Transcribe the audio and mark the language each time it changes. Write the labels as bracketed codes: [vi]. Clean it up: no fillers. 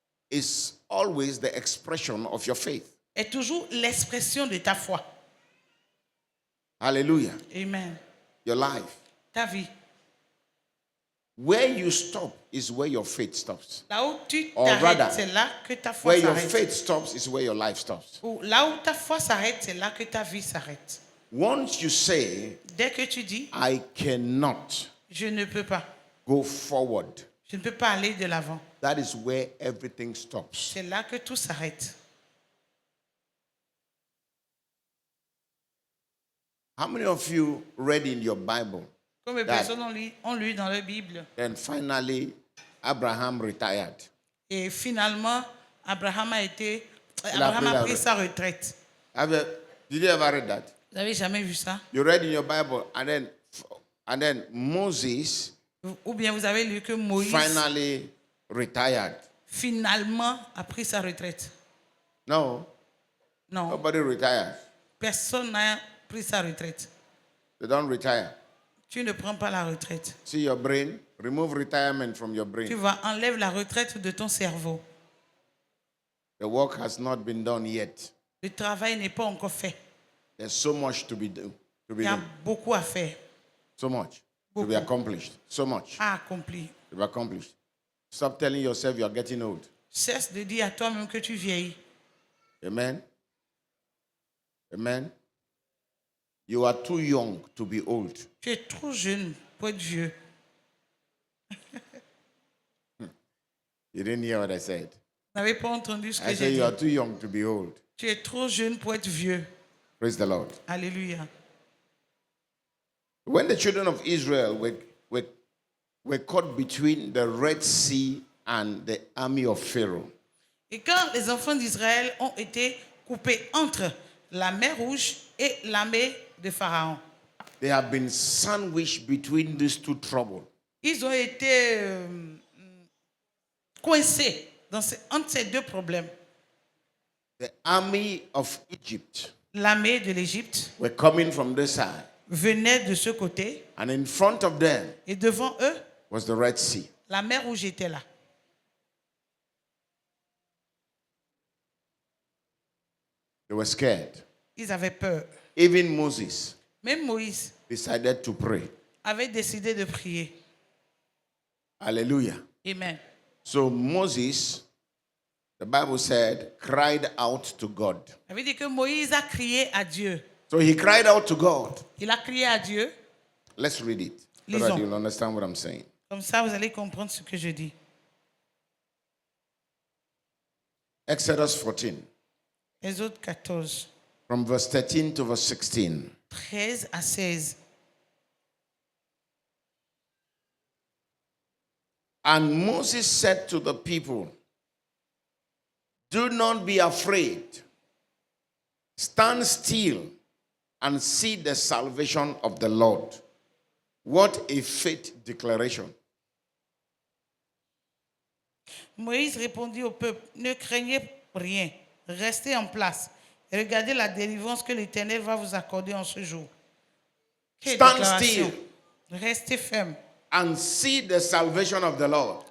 [en] is always the expression of your faith. [fr] est toujours l'expression de ta foi. [en] Hallelujah. Amen. Your life. [fr] Ta vie. [en] Where you stop is where your faith stops. [fr] Là où tu [en] Or rather, [fr] t'arrêtes, c'est là que ta foi [en] Where your [fr] s'arrête. [en] faith stops is where your life stops. [fr] Ou là où ta foi s'arrête, c'est là que ta vie s'arrête. [en] Once you say, [fr] Dès que tu dis, [en] I cannot [fr] je ne peux pas, [en] go forward, [fr] je ne peux pas aller de l'avant, [en] that is where everything stops. [fr] c'est là que tout s'arrête. [en] How many of you read in your Bible, [fr] Combien de [en] That- [fr] personnes ont lu dans la Bible? [en] then finally Abraham retired? [fr] Et finalement, Abraham a pris pris la- sa retraite. [en] Did you ever read that? [fr] Vous n'avez jamais vu ça? [en] You read in your Bible, and then Moses [fr] Ou bien vous avez lu que Moïse [en] finally retired. [fr] finalement a pris sa retraite? [en] No, [fr] Non, [en] nobody retires. [fr] personne n'a pris sa retraite. [en] They don't retire. [fr] Tu ne prends pas la retraite. [en] See your brain? Remove retirement from your [fr] Tu [en] brain. [fr] vas enlève la retraite de ton cerveau. [en] The work has not been done yet. [fr] Le travail n'est pas encore fait. [en] There's so much to be done. [fr] Il y a beaucoup à faire, [en] So much to be [fr] Beaucoup. [en] accomplished. So much [fr] à accomplir. [en] to be accomplished. Stop telling yourself you're getting old. [fr] Cesse de dire à toi-même que tu vieillis. [en] Amen. Amen. You are too young to be old. [fr] Tu es trop jeune pour être vieux. [en] You didn't hear what I said. [fr] Vous n'avez pas entendu ce que [en] I [fr] j'ai [en] said [fr] dit. [en] you are too young to be old. [fr] Tu es trop jeune pour être vieux. [en] Praise the Lord. [fr] Alléluia. [en] When the children of Israel were caught between the Red Sea and the army of Pharaoh, [fr] Et quand les enfants d'Israël ont été coupés entre la mer Rouge et l'armée de Pharaon, [en] they have been sandwiched between these two troubles. [fr] ils ont été coincés entre ces deux problèmes. [en] The army of Egypt [fr] L'armée de l'Égypte [en] were coming from this side, [fr] venait de ce côté [en] and in front of them [fr] et devant eux, [en] was the Red Sea. [fr] la mer Rouge était là. [en] They were scared. [fr] Ils avaient peur. [en] Even Moses [fr] Même Moïse [en] decided to pray. [fr] avait décidé de prier. [en] Hallelujah. Amen. So Moses, the Bible said, cried out to God. [fr] Ça veut dire que Moïse a crié à Dieu. [en] So he cried out to God. [fr] Il a crié à Dieu. [en] Let's read it so [fr] Lisons. [en] that you'll understand what I'm saying. [fr] Comme ça, vous allez comprendre ce que je dis. [en] Exodus 14, [fr] Exode 14, [en] from verse 13 to verse 16. [fr] 13 à 16. [en] And Moses said to the people, do not be afraid. Stand still and see the salvation of the Lord. What a faith declaration. [fr] Moïse répondit au peuple, ne craignez rien, restez en place et regardez la délivrance que l'Éternel va vous accorder en ce jour. Quelle [en] Stand [fr] déclaration. [en] still [fr] Restez ferme [en] and see the salvation of the Lord.